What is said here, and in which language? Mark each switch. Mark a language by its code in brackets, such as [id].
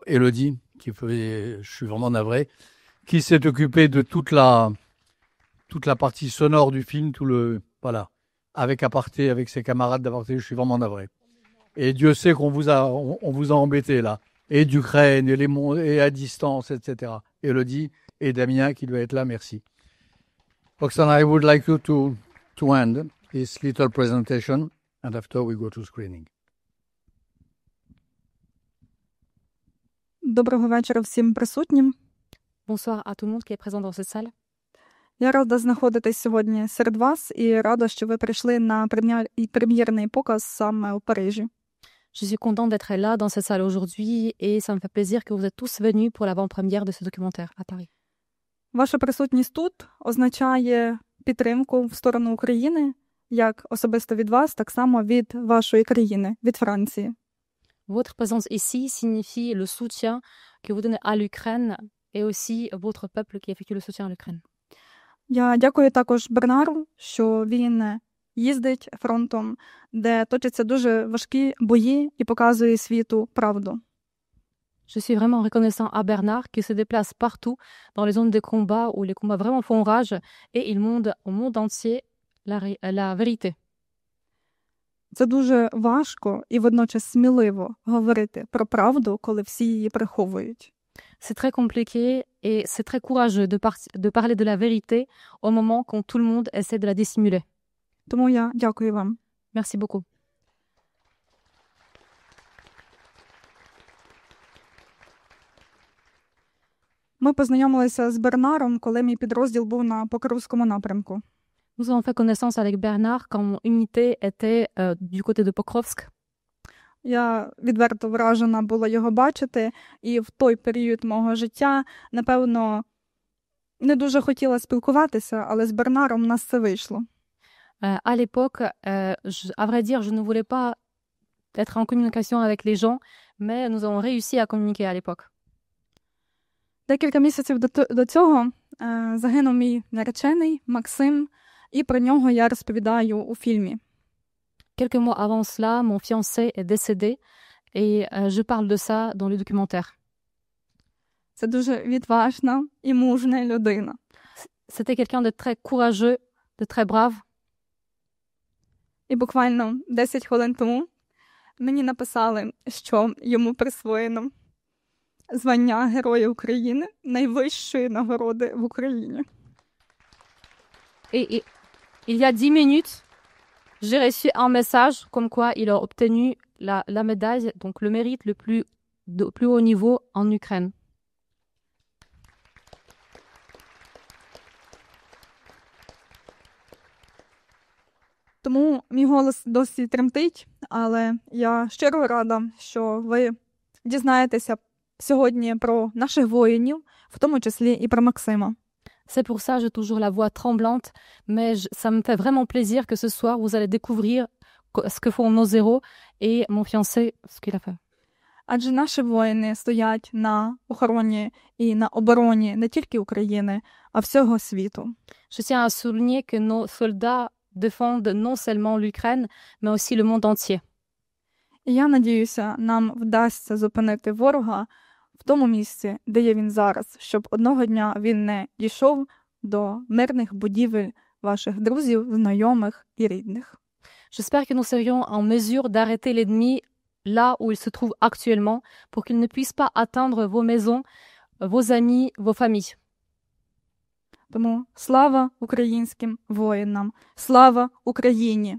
[fr] Élodie, je suis vraiment navré, qui s'est occupée de toute la partie sonore du film, avec Aparté, avec ses camarades d'Aparté, je suis vraiment navré. Et Dieu sait qu'on vous a embêté là, et d'Ukraine, et à distance, etc. Élodie et Damien qui doit être là, merci. [en] Oksana, I would like you to end this little presentation, and after we go to screening. [uk] Доброго вечора всім присутнім. [fr] Bonsoir à tout le monde qui est présent dans cette salle. [uk] Я рада знаходитись сьогодні серед вас і рада, що ви прийшли на прем'єрний показ саме у Парижі. [fr] Je suis contente d'être là dans cette salle aujourd'hui et ça me fait plaisir que vous êtes tous venus pour l'avant-première de ce documentaire à Paris. [uk] Ваша присутність тут означає підтримку в сторону України, як особисто від вас, так само від вашої країни, від Франції. [fr] Votre présence ici signifie le soutien que vous donnez à l'Ukraine et aussi votre peuple qui effectue le soutien à l'Ukraine. [uk] Я дякую також Бернару, що він їздить фронтом, де точаться дуже важкі бої і показує світу правду. [fr] Je suis vraiment reconnaissant à Bernard qui se déplace partout dans les zones de combat où les combats vraiment font rage et il montre au monde entier la vérité. [uk] Це дуже важко і водночас сміливо говорити про правду, коли всі її приховують. [fr] C'est très compliqué et c'est très courageux de parler de la vérité au moment quand tout le monde essaie de la dissimuler. [uk] Тому я дякую вам. [fr] Merci beaucoup. [uk] Ми познайомилися з Бернаром, коли мій підрозділ був на Покровському напрямку. [fr] Nous avons fait connaissance avec Bernard quand mon unité était du côté de Pokrovsk. [uk] Я відверто вражена була його бачити, і в той період мого життя, напевно, не дуже хотіла спілкуватися, але з Бернаром у нас це вийшло. [fr] À l'époque, à vrai dire, je ne voulais pas être en communication avec les gens, mais nous avons réussi à communiquer à l'époque. [uk] Декілька місяців до цього загинув мій наречений Максим, і про нього я розповідаю у фільмі. [fr] Quelques mois avant cela, mon fiancé est décédé et je parle de ça dans le documentaire. [uk] Це дуже відважна і мужня людина. [fr] C'était quelqu'un de très courageux, de très brave. [uk] І буквально 10 хвилин тому мені написали, що йому присвоєно звання Героя України, найвищої нагороди в Україні. [fr] Et il y a 10 minutes, j'ai reçu un message comme quoi il a obtenu la médaille, donc le mérite le plus haut niveau en Ukraine. [uk] Тому мій голос досі тремтить, але я щиро рада, що ви дізнаєтеся сьогодні про наших воїнів, в тому числі і про Максима. [fr] C'est pour ça que j'ai toujours la voix tremblante, mais ça me fait vraiment plaisir que ce soir, vous allez découvrir ce que font nos héros et mon fiancé, ce qu'il a fait. [uk] Адже наші воїни стоять на охороні і на обороні не тільки України, а всього світу. [fr] Je tiens à souligner que nos soldats défendent non seulement l'Ukraine, mais aussi le monde entier. [uk] І я надіюся, нам вдасться зупинити ворога в тому місці, де є він зараз, щоб одного дня він не дійшов до мирних будівель ваших друзів, знайомих і рідних. [fr] J'espère que nous serions en mesure d'arrêter l'ennemi là où il se trouve actuellement pour qu'il ne puisse pas atteindre vos maisons, vos amis, vos familles. [uk] Тому слава українським воїнам, слава Україні!